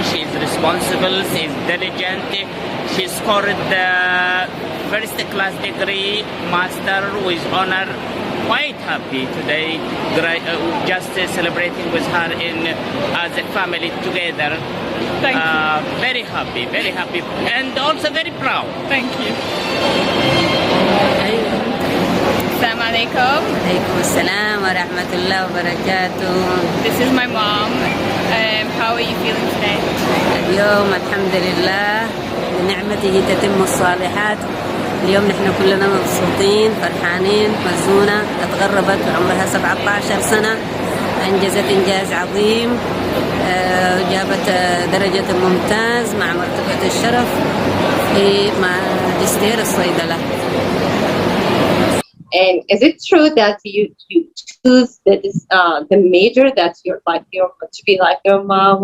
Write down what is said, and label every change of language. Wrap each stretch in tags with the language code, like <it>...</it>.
<en>She's responsible, she's diligent. She scored the first class degree, master with honor quite happy today, just celebrating with her as a family together. Thank you. Very happy, and also very proud. Thank you.</en> <ar>Assalamu alaikum. عليكم السلام ورحمة الله وبركاته.</ar> <en>This is my mom. How are you feeling today?</en> <ar>اليوم الحمد لله بنعمته تتم الصالحات. اليوم نحن كلنا مبسوطين فرحانين. مزونة اتغربت وعمرها 17 سنة، أنجزت إنجاز عظيم، جابت درجة ممتاز مع مرتبة الشرف في ماجستير الصيدلة.</ar> <en>And is it true that you choose the major that you're like to be like your mom?</en>